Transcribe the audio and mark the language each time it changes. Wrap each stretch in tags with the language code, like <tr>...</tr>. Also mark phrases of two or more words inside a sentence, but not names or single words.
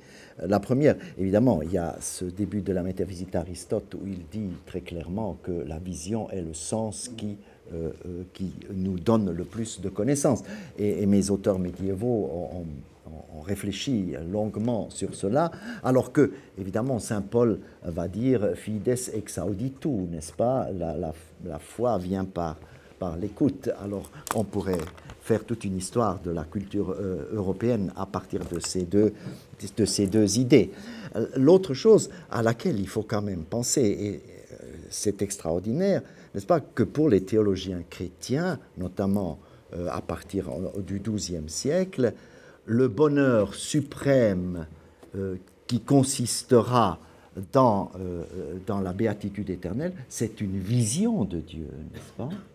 <fr>La première, évidemment, il y a ce début de la métaphysique d'Aristote où il dit très clairement que la vision est le sens qui nous donne le plus de connaissances. Et mes auteurs médiévaux ont réfléchi longuement sur cela, alors que, évidemment, saint Paul va dire «</fr> <la>fides ex auditu »,</la> <fr>n'est-ce pas? La foi vient par l'écoute. Alors, on pourrait faire toute une histoire de la culture européenne à partir de ces deux idées. L'autre chose à laquelle il faut quand même penser, et c'est extraordinaire, n'est-ce pas, que pour les théologiens chrétiens, notamment à partir du XIIe siècle, le bonheur suprême qui consistera dans la béatitude éternelle, c'est une vision de Dieu, n'est-ce pas?</fr>